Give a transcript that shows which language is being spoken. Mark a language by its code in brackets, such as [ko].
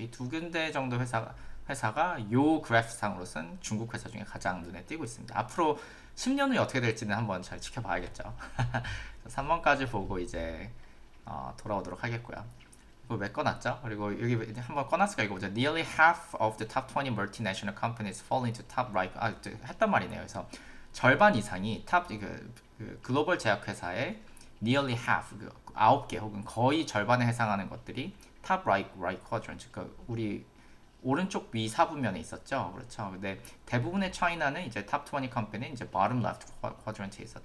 [ko] 이 두 군데 정도 회사가 요 그래프상으로선 중국 회사 중에 가장 눈에 띄고 있습니다. 앞으로 10년 후에 어떻게 될지는 한번 잘 지켜봐야겠죠. 3번까지 보고 이제 돌아오도록 하겠고요. 이거 왜 꺼놨죠? 그리고 여기 한번 꺼놨을까 이거 보자. [en] Nearly half of the top 20 multinational companies fall into top right. [ko] 했단 말이네요. 그래서 절반 이상이 그 글로벌 제약회사의 nearly half, 그 9개 혹은 거의 절반에 해당하는 것들이 [en] top right quadrant, [ko] 그러니까 우리 오른쪽 위 사분면에 있었죠. 그렇죠. 근데 대부분의 차이나는 이제 탑 20 컴퍼니는 이제 [en] bottom left quadrant [ko] 에 있었다.